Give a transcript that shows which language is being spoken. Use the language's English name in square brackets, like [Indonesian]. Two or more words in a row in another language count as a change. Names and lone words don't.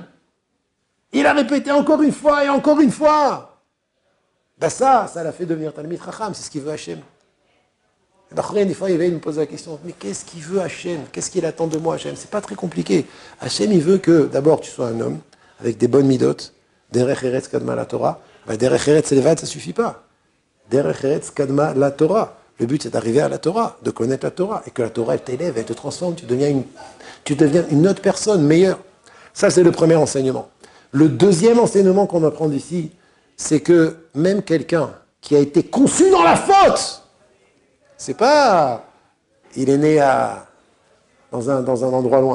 [French] Il a répété encore une fois et encore une fois. Ben ça l'a fait devenir [Hebrew] תלמיד חכם, [French] c'est ce qu'il veut Hachem. Des fois, il me pose la question, mais qu'est-ce qu'il veut Hachem? Qu'est-ce qu'il attend de moi Hachem? C'est pas très compliqué. Hachem, il veut que d'abord tu sois un homme avec des bonnes midotes, [Hebrew] דרך ארץ קדמה לתורה. דרך ארץ לבד, [French] ça suffit pas. [Hebrew] דרך ארץ קדמה לתורה. [French] Le but, c'est d'arriver à la Torah, de connaître la Torah, et que la Torah, elle t'élève, elle te transforme, tu deviens une autre personne, meilleure. Ça, c'est le premier enseignement. Le deuxième enseignement qu'on apprend d'ici, c'est que même quelqu'un qui a été conçu dans la faute, c'est pas, il est né dans un endroit loin.